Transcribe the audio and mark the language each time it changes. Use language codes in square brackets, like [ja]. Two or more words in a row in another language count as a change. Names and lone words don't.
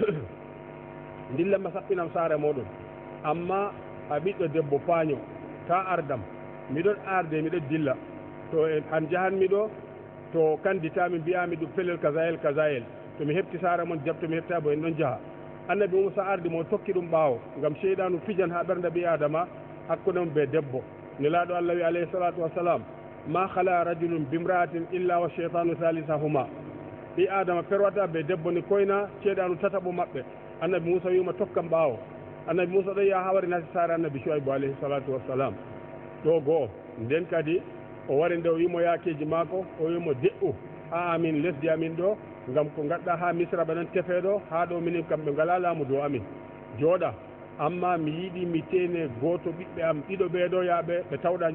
[ff] dillanma sappinam saare moɗon amma a ɓiɗɗo debbo paaño ta ardam miɗon arde miɗon dilla to han jahanmi ɗo to kanditami mbiyami ɗum pelel kasayel to mi heɓti saare mon jabto mi heɓta bo en ɗon jaaha annabi Moussa ardi mo tokki ɗum ɓaawo ngam seydanu fijan ha ɓernde ɓi adama hakkude mum be debbo nelaɗo Allah wi [ar] عليه الصلاة والسلام ما خلا رجل بامرأة إلا والشيطان [ff] salisahuma ɓi adama perwata be debbo ni koyna seydanu tataɓo maɓɓe annabi Moussa wima tokkam ɓaawo annabi Moussa ɗo yaha ha wari nasi saare annabi Shuaybu [ar] عليه الصلاة والسلام [ff] ɗo goho nden kadi o wari nde o wimo yakeji maako o wimo de'u ha amin lesdi amin ɗo ngam ko gadɗa ha misra ɓe non tefeɗo ha ɗo minin kam ɓe ngala laamu dow amin jooɗa amma mi yiiɗi mi tene goto ɓiɓɓe am ɗiɗo ɓeeɗo yaaɓe ɓe tawɗa